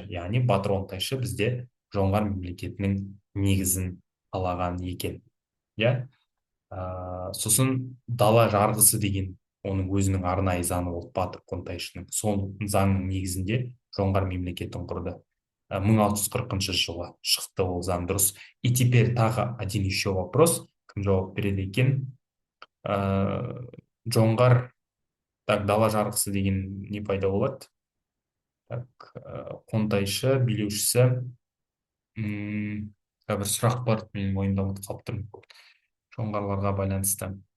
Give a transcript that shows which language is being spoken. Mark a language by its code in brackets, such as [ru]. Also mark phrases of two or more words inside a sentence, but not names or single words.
[kk] Яғни Батыр Қонтайшы бізде жоңғар мемлекетінің негізін қалаған екен. Иә? Сосын дала жарғысы деген оның өзінің арнайы заңы болды, Батыр Қонтайшының. Сол заңның негізінде жоңғар мемлекетін құрды. 1640 жылы шықты ол заң, дұрыс. [ru] И теперь тағы один еще вопрос. [kk] Кім жауап береді екен? Жоңғар, так, дала жарғысы деген не пайда болады? Так, қонтайшы, билеушісі. Бір сұрақ бар, менің ойымда ұмытып қалып тұрмын. Жоңғарларға байланысты.